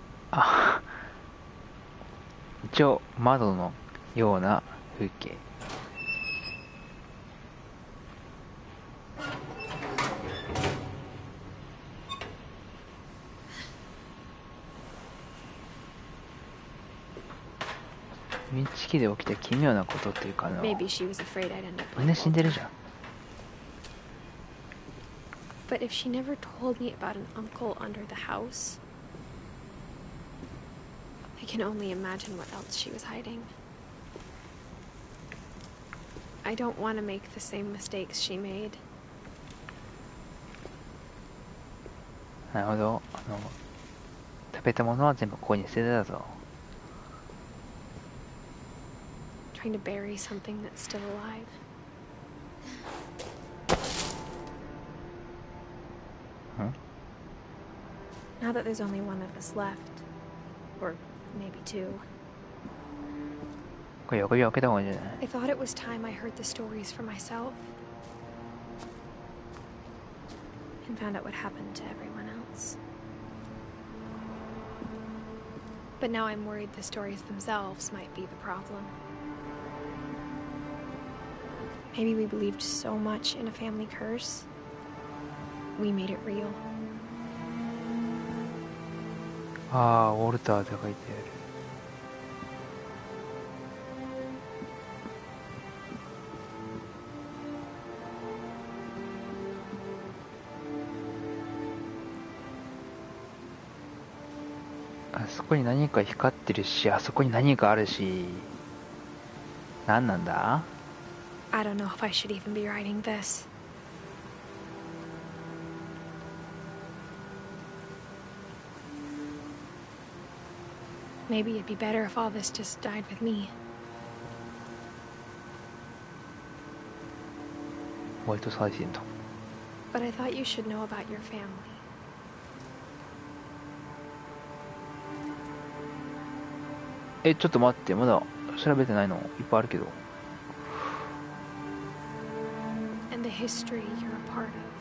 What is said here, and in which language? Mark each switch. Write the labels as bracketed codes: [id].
[ja] あ、一応窓のような風景。フィンチ家で起きた奇妙なことっていうかな。 [en] Maybe she was afraid I'd end up [ja] みんな死んでるじゃん。 [en] But if she never told me about an uncle under the house, I can only imagine what else she was hiding. I don't want to make the same mistakes she made. [ja] なるほど。食べたものは全部ここに捨ててたぞ。 [en] Trying to bury something that's still alive. Now that there's only one of us left, or maybe two, [ja] これ横指開けた方がいいんじゃない？ [en] I thought it was time I heard the stories for myself and found out what happened to everyone else. But now I'm worried the stories themselves might be the problem. Maybe we believed so much in a family curse, we made it real. [ja] ああ、ウォルターって書いてある。あそこに何か光ってるし、あそこに何かあるし、何なんだ？ [en] I don't know if I should even be writing this. Maybe it'd be better if all this just died with me. [ja] ホワイトサイセント。 [en] But I thought you should know about your family. [ja] ちょっと待って、まだ調べてないのいっぱいあるけど。 [en] And the history you're a part of.